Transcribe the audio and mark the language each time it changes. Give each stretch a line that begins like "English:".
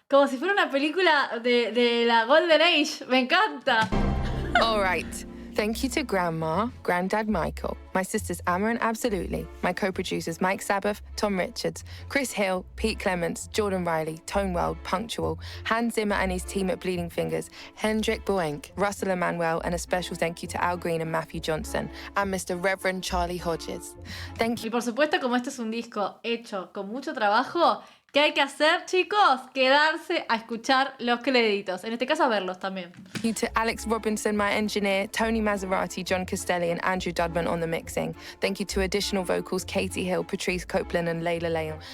Spanish: Como si fuera una película de la Golden Age. Me encanta.
English: All right. Thank you to Grandma, Granddad Michael, my sisters Amma and Absolutely, my co-producers Mike Sabbath, Tom Richards, Chris Hill, Pete Clements, Jordan Riley, Tone Weld, Punctual, Hans Zimmer and his team at Bleeding Fingers, Hendrik Boenk, Russell Emanuel, and a special thank you to Al Green and Matthew Johnson, and Mr. Reverend Charlie Hodges. Thank you.
Spanish: Y por supuesto, como este es un disco hecho con mucho trabajo, ¿qué hay que hacer, chicos? Quedarse a escuchar los créditos. En este caso, a verlos también.
English: Thank you to Alex Robinson, my engineer, Tony Maserati, John Castelli, and Andrew Dudman on the mixing. Thank you to additional vocals, Katie Hill, Patrice Copeland, and Layla Leon.